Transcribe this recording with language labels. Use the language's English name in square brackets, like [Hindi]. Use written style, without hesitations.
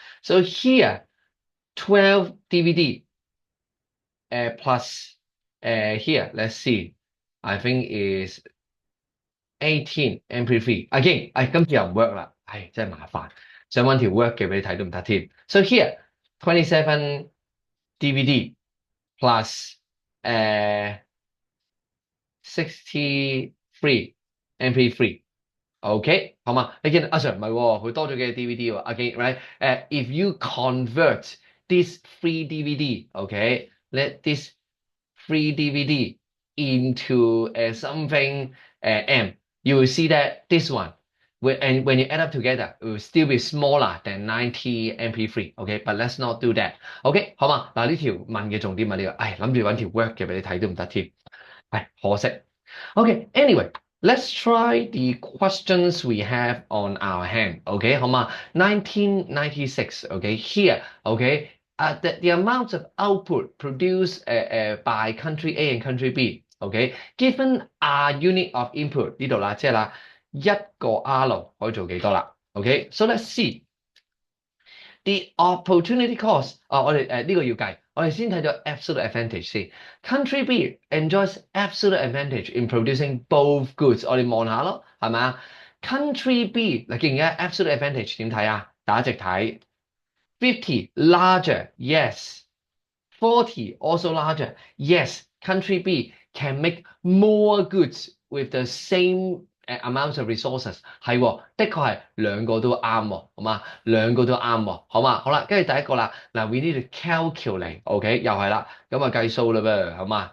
[English] So here 12 DVD plus here let's see I think is 18 MP3 again [Cantonese] 今次又唔 work 啦真係麻煩想搵條 work 嘅俾你睇都唔得添 [English] So here 27 DVD plus 63 MP3 OK 好嘛？ [Cantonese] 你見阿 Sir 唔係喎，佢多咗幾個 DVD 喎。 [English] Again, right? If you convert this free DVD, okay, let this free DVD into something M, you will see that this one, and when you add up together, it will still be smaller than 90 MP3. Okay, but let's not do that. [Cantonese] OK 好嘛？嗱呢條問嘅重點係呢個，諗住揾條 work 嘅俾你睇都唔得添，可惜。 [English] OK, anyway. Let's try the questions we have on our hand. Okay, [Cantonese] 好嘛 [English] 1996. Okay, here. Okay, the amount of output produced by country A and country B. Okay, given a unit of input [Cantonese] 呢度啦，即係啦，一個 R 可以做幾多啦 [English] ？Okay, so let's see. The opportunity cost [Cantonese] 我哋呢個要計，我哋先睇咗 absolute advantage 先。 [English] Country B enjoys absolute advantage in producing both goods。 [Cantonese] 我哋望下咯，係咪啊 ？Country B 嗱，既然 absolute advantage 點睇啊？打直睇50 [English] larger yes。 40 also larger yes. Country B can make more goods with the same amount of resources [Cantonese] 係喎，的確係兩個都啱喎，好嘛？兩個都啱喎，好嘛？好啦，跟住第一個啦，嗱 [English] we need to calculate， [Cantonese] OK，又係啦，咁啊計數啦噃，好嘛？